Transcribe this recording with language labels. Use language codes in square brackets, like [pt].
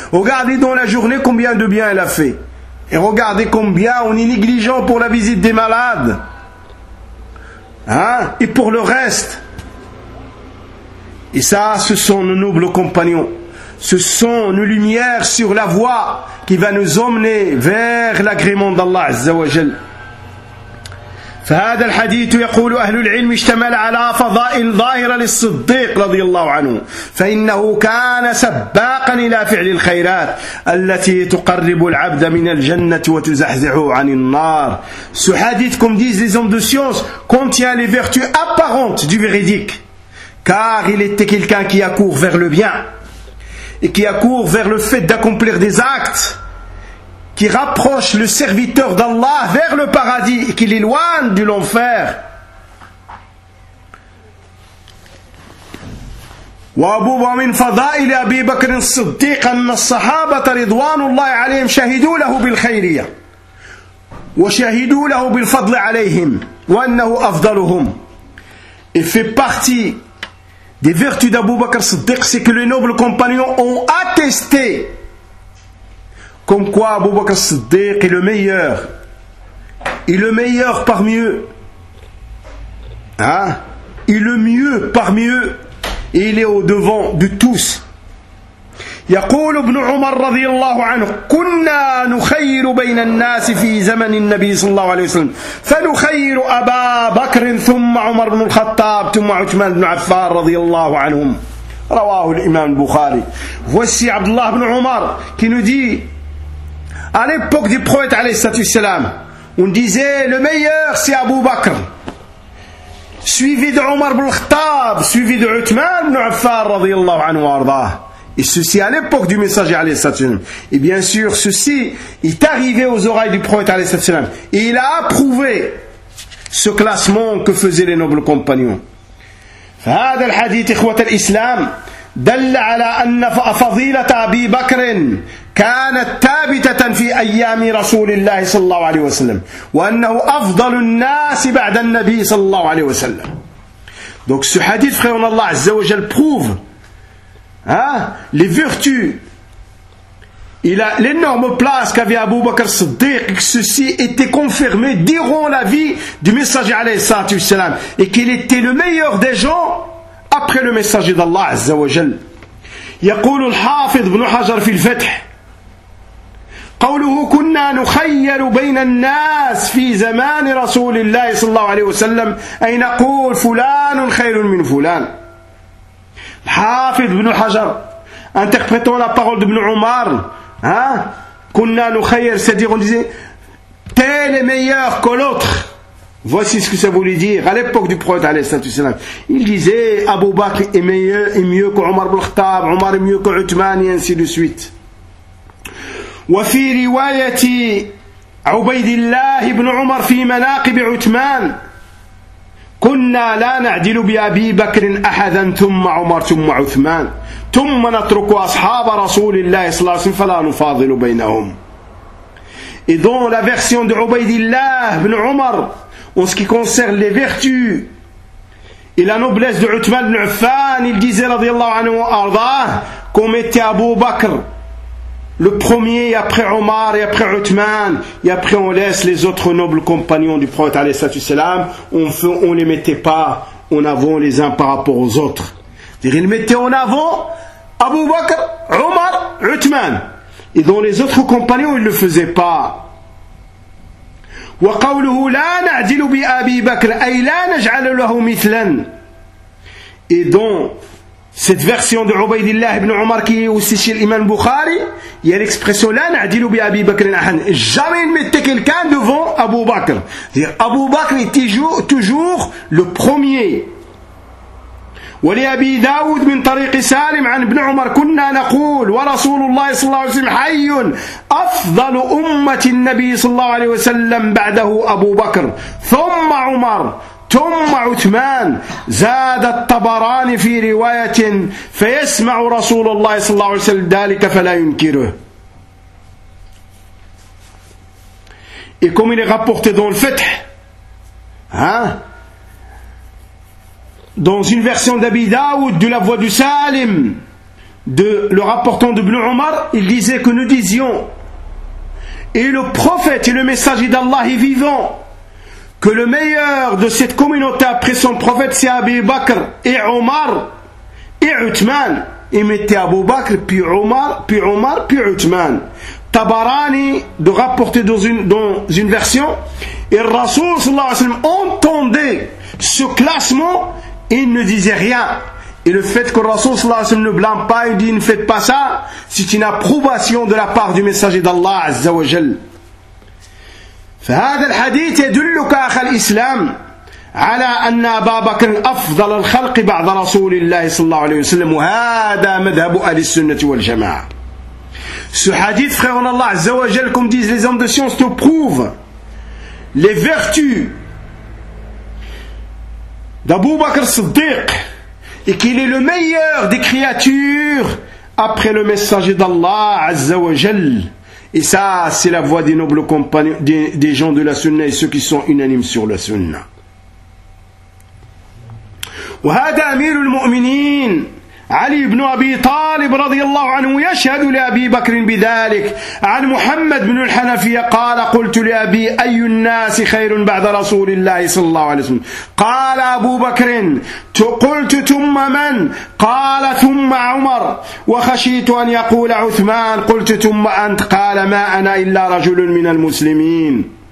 [fr] Regardez dans la journée combien de bien il a fait. Et regardez combien on est négligent pour la visite des malades. Hein? Et pour le reste. Et ça, ce sont nos nobles compagnons. Ce sont nos lumières sur la voie qui va nous emmener vers l'agrément d'Allah Azza wa Jal. [ar] فهذا الحديث يقول أهل العلم اشتمل على فضائل ظاهرة للصديق رضي الله عنه، فإنه كان سباقا إلى فعل الخيرات التي تقرب العبد من الجنة وتزحزحه عن النار. [fr] Ce hadith, comme disent les hommes de science, contient les vertus apparentes du véridique, car il était quelqu'un qui accourt vers le bien et qui accourt vers le fait d'accomplir des actes qui rapproche le serviteur d'Allah vers le paradis et qui l'éloigne de l'enfer. [ar] وابو من فضائل ابي بكر الصديق ان الصحابه رضوان الله عليهم شهدوا له بالخيريه وشهدوا له بالفضل عليهم وانه افضلهم. [fr] Il fait partie des vertus d'Abu Bakr Siddiq, c'est que les nobles compagnons ont attesté comme quoi Abu Bakr Siddiq est le meilleur. Et le meilleur parmi eux. Hein? Et le mieux parmi eux. Et il est au devant de tous. [ar] يقول ابن عمر رضي الله عنه: كنا نخير بين الناس في زمن النبي صلى الله عليه وسلم، فنخير أبا بكر ثم عمر بن الخطاب ثم عثمان بن عفان رضي الله عنهم. رواه الإمام البخاري. [fr] Voici عبد الله بن عمر qui nous dit: à l'époque du prophète alayhi salatu wassalam, on disait le meilleur c'est Abu Bakr, suivi de Omar ibn al-Khattab, suivi de Uthman ibn Affan radiyallahu anhu wa arda. Et ceci à l'époque du messager alayhi salatu wassalam. Et bien sûr, ceci est arrivé aux oreilles du prophète alayhi salatu wassalam. Et il a approuvé ce classement que faisaient les nobles compagnons. [ar] فهذا الحديث إخوة الإسلام دل على أن فضيلة أبي بكر كانت ثابتة في أيام رسول الله صلى الله عليه وسلم وأنه أفضل الناس بعد النبي صلى الله عليه وسلم. [fr] Donc ce hadith, frère en Allah Azza wa Jal, prouve les vertus, l'énorme place qu'avait Abu Bakr Siddiq, que ceci était confirmé durant la vie du messager alayhi salatu wassalam, et qu'il était le meilleur des gens après le messager d'Allah Azza wa Jal. [ar] يقول الحافظ بن حجر في الفتح قوله: كنا نخير بين الناس في زمان رسول الله صلى الله عليه وسلم، أي نقول فلان خير من فلان. [fr] حافظ بن حجر interprétant la parole d'Ibn Omar, [ar] كنا نخير, [fr] c'est-à-dire on disait tel est meilleur que l'autre. Voici ce que ça voulait dire à l'époque du prophète [ar] عليه الصلاة والسلام. [fr] Il disait Abu Bakr est meilleur et mieux que Omar ibn Khattab, Omar est mieux que Uthman, et ainsi de suite. [ar] وفي رواية عبيد الله بن عمر في مناقب عثمان كنا لا نعدل بأبي بكر أحدا ثم عمر ثم عثمان ثم نترك أصحاب رسول الله صلى الله عليه وسلم فلا نفاضل بينهم. [fr] Et dans la version de Ubaydillah ibn Umar, en ce qui concerne les vertus et la noblesse de Uthman ibn Affan, il disait, radiyallahu anhu wa ardah, qu'on mettait Abu Bakr le premier, et après Omar, et après Uthman, et après on laisse les autres nobles compagnons du prophète, alayhi salatu wassalam, on les mettait pas en avant les uns par rapport aux autres. C'est-à-dire, ils mettaient en avant Abu Bakr, Omar, Uthman. Et dont les autres compagnons, ils ne le faisaient pas. [ar] وقوله لا نعدل بأبي بكر أي لا نجعل له مثلا. [fr] Et dont cette version de Ubaydillah ibn Umar qui est aussi chez l'imam Bukhari, il y a l'expression [ar] لا نعدل بأبي بكر أحد. [fr] Jamais ne mettez quelqu'un devant Abu Bakr. C'est-à-dire, Abu Bakr est toujours le premier. [ar] ولأبي داود من طريق سالم عن ابن عمر كنا نقول ورسول الله صلى الله عليه وسلم حي أفضل أمة النبي صلى الله عليه وسلم بعده أبو بكر ثم عمر ثم عثمان زاد الطبراني في رواية فيسمع رسول الله صلى الله عليه وسلم ذلك فلا ينكره. [fr] Et comme il est rapporté dans le Fath, hein, dans une version d'Abi Daoud, de la voix du Salim, de le rapportant de Ibn Umar, il disait que nous disions, et le prophète et le messager d'Allah est vivant, que le meilleur de cette communauté après son prophète, c'est Abi Bakr et Omar et Uthman. Il mettait Abu Bakr, puis Omar, puis Omar, puis Uthman. Tabarani, de rapporter dans une version, et le Rasoul sallallahu alayhi wa sallam entendait ce classement. Il ne disait rien. Et le fait que le Rasoul sallallahu alayhi wa sallam ne blâme pas et dit ne faites pas ça, c'est une approbation de la part du messager d'Allah azza wa jal. فهذا الحديث يدلك أخ الإسلام على أن أبا بكر أفضل الخلق بعد رسول الله صلى الله عليه وسلم وهذا مذهب أهل السنة والجماعة. Ce hadith, frère en Allah azza wa jal, comme disent les hommes de science, te prouve les vertus d'Abu Bakr Siddiq, et qu'il est le meilleur des créatures après le messager d'Allah Azza wa Jal. Et ça, c'est la voix des nobles compagnons, des gens de la Sunna et ceux qui sont unanimes sur la Sunna. [ar] وهذا أمير المؤمنين علي بن أبي طالب رضي الله عنه يشهد لأبي بكر بذلك عن محمد بن الحنفية قال قلت لأبي أي الناس خير بعد رسول الله صلى الله عليه وسلم قال أبو بكر قلت ثم من قال ثم عمر وخشيت أن يقول عثمان قلت ثم أنت قال ما أنا إلا رجل من المسلمين.